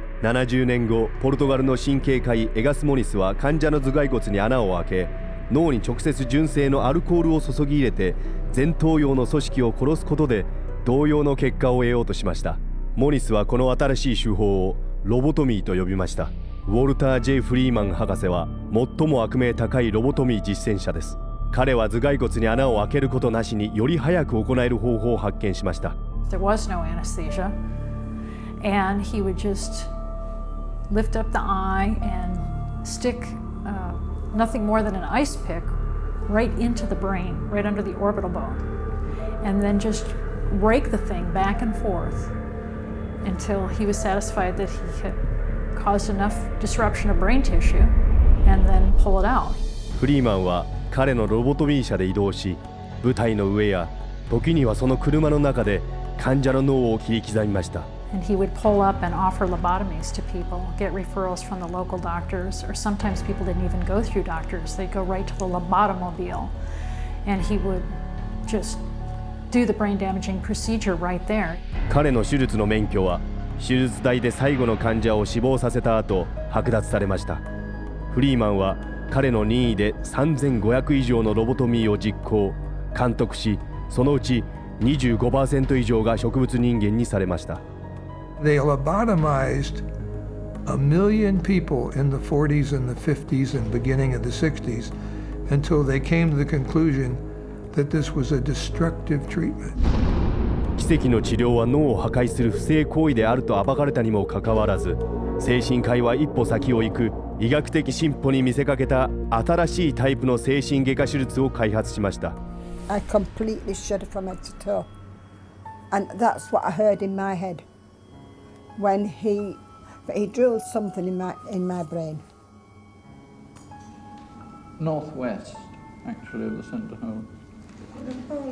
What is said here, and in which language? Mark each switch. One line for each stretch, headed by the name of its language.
Japanese: 70年後、ポルトガルの神経科医エガス・モニスは患者の頭蓋骨に穴を開け、脳に直接純正のアルコールを注ぎ入れて前頭葉の組織を殺すことで同様の結果を得ようとしました。モニスはこの新しい手法をロボトミーと呼びました。ウォルター・J・フリーマン博士は最も悪名高いロボトミー実践者です。彼は頭蓋骨に穴を開けることなしにより早く行える方法を発見しました。
English: There was no anesthesia. and he would just lift up the eye and stick nothing more than an ice pick right into the brain, right under the orbital bone, and then just rake the thing back and forth until he was satisfied that he had caused enough disruption of brain tissue, and then pull it out.
Japanese: フリーマンは彼のロボトミー車で移動し、舞台の上や時にはその車の中で患者の脳を切り刻みました。
English: And he would pull up and offer lobotomies to people, get referrals from the local doctors, or sometimes people didn't even go through doctors. They'd go right to the lobotomobile, and he would just do the brain damaging procedure right there.
Japanese: 彼の手術の免許は手術台で最後の患者を死亡させた後剥奪されました。フリーマンは彼の任意で3500以上のロボトミーを実行、監督し、そのうち 25% 以上が植物人間にされました。
English: They lobotomized 1 million people in the 40s and the 50s and beginning of the 60s until they came to the conclusion that this was a destructive treatment.
Japanese: 奇跡の治療は脳を破壊する不正行為であると暴かれたにもかかわらず、精神科医は一歩先を行く医学的進歩に見せかけた新しいタイプの精神外科手術を開発しました。
English: I completely shuddered from head to toe, and that's what I heard in my head when he drilled something in my brain. Northwest, actually, of the centre hole.